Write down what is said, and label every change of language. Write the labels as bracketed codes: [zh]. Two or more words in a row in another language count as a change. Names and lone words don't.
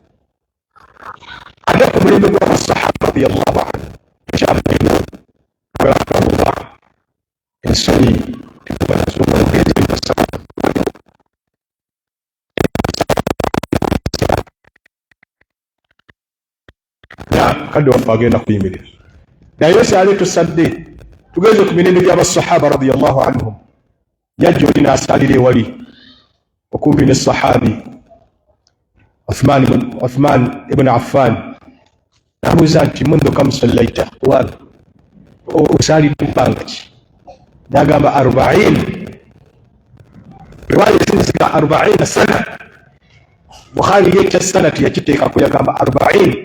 [lg] Ate ku mulembe gw'abasahaba [ar] رضي الله عنه [lg] ekyamulema ensonyi kadde waffe agenda kuyimirira. Ddayo osaale tosadde. Tugeze ku mirembe gy'abasahaba [ar] رضي الله عنهم. [lg] Yajja oli n'asaalira ewali okumpi ne sahabi Uthman ibn Affan. N'abuuza nti [ar] منذ كم صليت, [lg] wano osaalidde bbanga ki? N'agamba 40. Riwaaya esinzika 40 sana. Bukhari ye ekya sanati yakiteekako yagamba 40.